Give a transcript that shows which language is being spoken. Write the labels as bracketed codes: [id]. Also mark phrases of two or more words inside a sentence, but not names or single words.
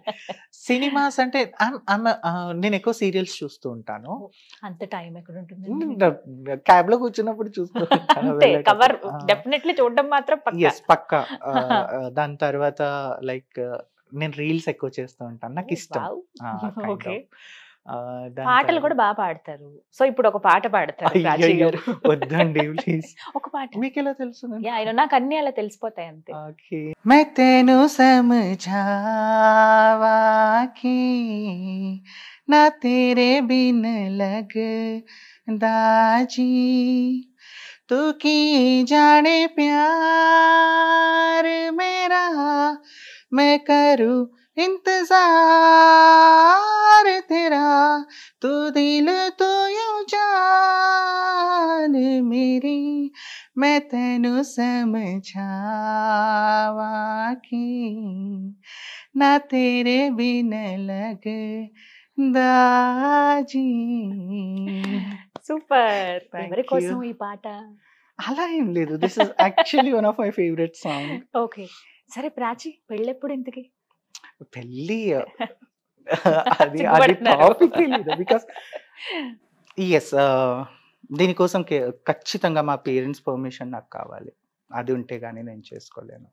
[te] సినిమాస్ అంటే నేను ఎక్కువ సీరియల్స్ చూస్తూ ఉంటాను. అంత టైం ఎక్కడ ఉంటుంది? క్యాబ్ లో కూర్చున్నప్పుడు చూస్తూ ఉంటాను. అంతే, [en] cover definitely [te] చూడడం మాత్రం పక్కా. పక్కా. దాని తర్వాత లైక్ నేను రీల్స్ ఎక్కువ చేస్తూ ఉంటాను, నాకు ఇష్టం. వావ్. [en] kind [te] ఓకే. [en] of. [te] దాని పాటలు తర్వాత- కూడా బాగా పాడతారు. సో ఇప్పుడు ఒక పాట పాడతారు ప్రాచీ అయ్యయ్యో, గారు. వద్దండి ప్లీజ్. ఒక పాట. మీకు ఎలా తెలుసు? యా, [en] I know, [te] నాకు అన్ని అలా తెలిసిపోతాయి అంతే. ఓకే. [pa] ਮੈਂ ਤੈਨੂੰ ਸਮਝਾਵਾਂ ਕਿ ਨਾ ਤੇਰੇ ਬਿਨ ਲਗਦਾ ਜੀ, ਤੂੰ ਕੀ ਜਾਣੇ ਪਿਆਰ ਮੇਰਾ, ਮੈਂ ਕਰੂੰ ਇੰਤਜ਼ਾਰ ਤੇਰਾ, ਤੂੰ ਦਿਲ ਤੂੰ ਯੂੰ ਜਾਨ ਮੇਰੀ, ਮੈਂ ਤੈਨੂੰ ਸਮਝਾਵਾਂ ਕਿ ਨਾ ਤੇਰੇ ਬਿਨ ਲਗਦਾ ਜੀ. [te] సూపర్. [en] Thank [te] ఎవరి కోసం [en] you. [te] ఈ పాట? అలా ఏం లేదు, [en] this is actually one of my favourite song. [te] ఓకే. సరే ప్రాచీ, పెళ్ళెప్పుడు ఇంతకి? పెళ్ళి అది సిగ్గుపడుతున్నారు. టాపిక్ లేదు, [en] because yes [te] దీనికోసం ఖచ్చితంగా మా [en] parents permission [te] నాకు కావాలి, అది ఉంటే గానీ నేను చేసుకోలేను.